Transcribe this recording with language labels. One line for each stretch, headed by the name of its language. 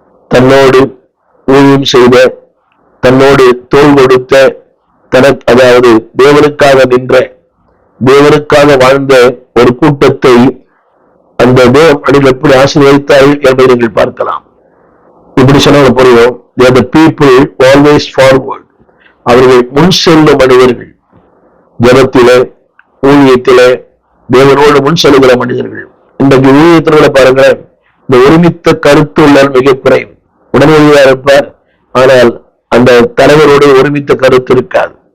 Tamil: தன்னோடு ஊழியம் செய்த, தன்னோடு தோள் கொடுத்த, தனக்கு அதாவது தேவனுக்காக நின்ற, தேவனுக்காக வாழ்ந்த ஒரு கூட்டத்தை அந்த தேவன் எப்படி ஆசீர்வதித்தார்கள் என்பதை நீங்கள் பார்க்கலாம். இப்படி சொன்ன புரியும்.
English: They are the people always forward.
Tamil: அவர்கள் முன் செல்லும் மனிதர்கள். ஜனத்திலே, ஊழியத்திலே தேவனோடு முன் செல்கிற மனிதர்கள். இன்றைக்கு ஊழியத்தில பாருங்க, இந்த ஒருமித்த கருத்து உள்ள மிக குறைவு. உடனடியாக இருப்பார், ஆனால் அந்த தலைவரோட ஒருமித்த கருத்து இருக்காது.